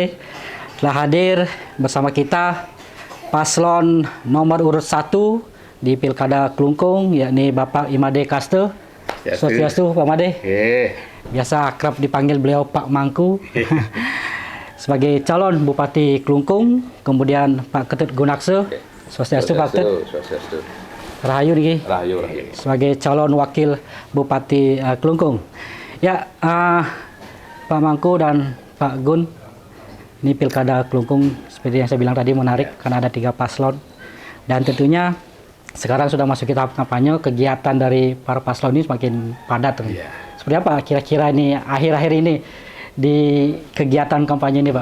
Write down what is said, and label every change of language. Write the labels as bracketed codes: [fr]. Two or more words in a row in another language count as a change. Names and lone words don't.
[id] Telah hadir bersama kita paslon nomor urut 1 di Pilkada Klungkung, yakni Bapak Imade Kaste. Swastiastu Pak Made. Biasa akrab dipanggil beliau Pak Mangku. Sebagai calon Bupati Klungkung, kemudian Pak Ketut Gunakse. Swastiastu Pak Ketut. Rahayu nih. Rahayu. Sebagai calon Wakil Bupati Klungkung. Ya, Pak Mangku dan Pak Gun. Ini Pilkada Klungkung seperti yang saya bilang tadi menarik karena ada 3 paslon. Dan tentunya sekarang sudah masuk tahap kampanye, kegiatan dari para paslon ini semakin padat. Seperti apa kira-kira ini akhir-akhir ini di kegiatan kampanye ini, Pak?